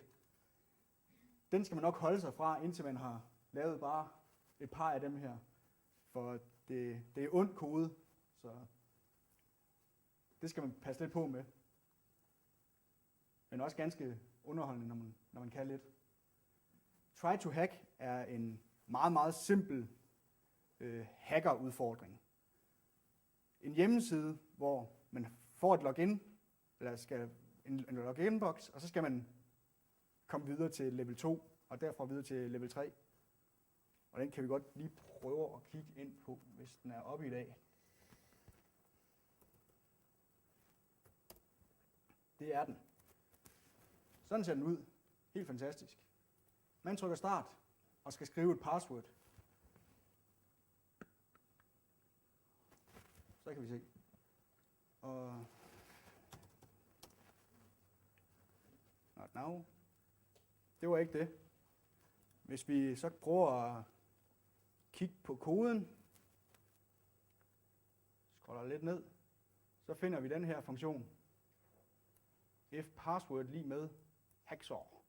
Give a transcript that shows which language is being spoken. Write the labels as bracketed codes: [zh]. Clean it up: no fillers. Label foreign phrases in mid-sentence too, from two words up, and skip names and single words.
[da] Den skal man nok holde sig fra, indtil man har lavet bare et par af dem her. For det er ond kode, så det skal man passe lidt på med. Men også ganske underholdende, når man kan lidt. Try to hack er en meget, meget simpel hackerudfordring. En hjemmeside, hvor man får et login, eller skal en login-boks, og så skal man komme videre til level 2, og derfra videre til level 3. Og den kan vi godt lige prøve at kigge ind på, hvis den er oppe i dag. Det er den. Sådan ser den ud. Helt fantastisk. Man trykker start og skal skrive et password. Så kan vi se. Og [en] not now. [da] Det var ikke det. Hvis vi så prøver at kigge på koden, scroller lidt ned, så finder vi den her funktion. [en] If password [da] lige med hacksaw.